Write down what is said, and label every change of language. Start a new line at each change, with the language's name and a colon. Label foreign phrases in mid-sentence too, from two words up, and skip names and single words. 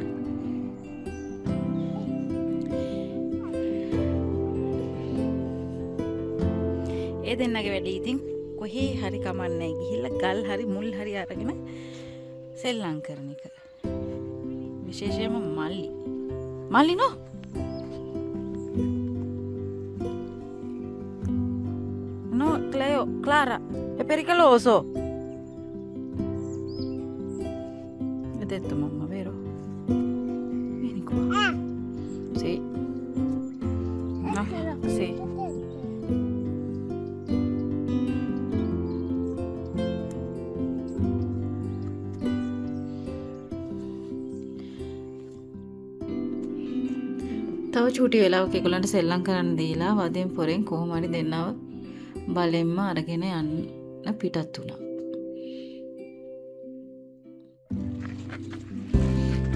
Sinhala: ඒ දෙන්නගේ වැඩි ඉතින් කොහේ හරි කමන්නේ ගිහිල්ලා ගල් හරි මුල් හරි අරගෙන සෙල්ලම් කරන එක. විශේෂයෙන්ම මල්ලි නෝ Cleo, Clara,
Italian: è pericoloso. Hai detto mamma, vero? Vieni qua. Sì. No? Sì.
Sinhala: තව චූටි වෙලාවක ඒගොල්ලන්ට සෙල්ලම් කරන්න දීලා වදෙන් පොරෙන් කොහොම හරි දෙන්නව බලෙන්ම අරගෙන යන්න පිටත් වුණා.